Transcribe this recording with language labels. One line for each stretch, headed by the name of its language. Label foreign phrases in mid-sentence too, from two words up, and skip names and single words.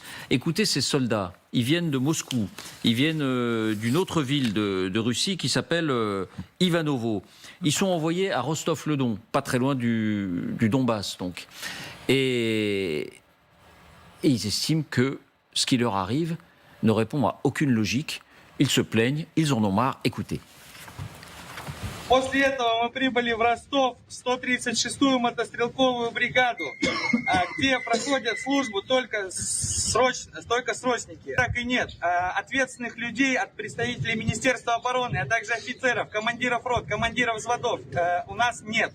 French: Écoutez ces soldats, ils viennent de Moscou, ils viennent d'une autre ville de Russie qui s'appelle Ivanovo. Ils sont envoyés à Rostov-le-Don, pas très loin du Donbass donc. Et ils estiment que ce qui leur arrive ne répond à aucune logique. Ils se plaignent, ils en ont marre. Écoutez.
Russian: После этого мы прибыли в Ростов, 136-ю мотострелковую бригаду, где проходят службу только срочники. Так и нет. Ответственных людей от представителей Министерства обороны, а также офицеров, командиров рот, командиров взводов у нас нет.